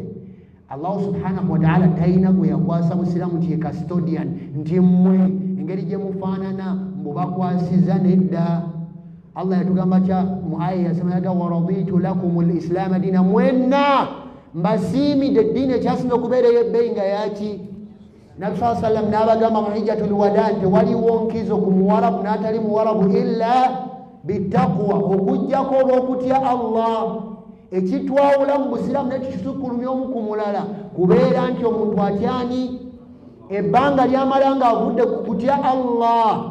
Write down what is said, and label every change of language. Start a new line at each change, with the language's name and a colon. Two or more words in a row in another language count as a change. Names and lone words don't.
Arabic: الله سبحانه وتعالى
Ganda: talina gwe yakwasa Busiraamu nti ye custodian, nti mmwe engeri gye mufaanana mbu bakwasiza, nedda. Allah yatugamba kya mu aya yasema yaga
Arabic: ورضيت لكم الإسلام دينا,
Ganda: mwenna mbasiimidde eddiini ekyasinga okubeera ey'ebbeeyi nga yaki? Nabi
Arabic: صلى الله عليه وسلم
Ganda: n'abagamba mu
Arabic: حجة الوداع
Ganda: nti waliwo nkizo ku Muwarabu n'atali Muwarabu
Arabic: إلا بالتقوى,
Ganda: okuggyako olw'okutya Allah. Ekitwawula mu Busiraamu nekikisukkulumya omu ku mulala kubeera nti omuntu atyani ebbanga lyamala ng'avudde ku kutya Allah.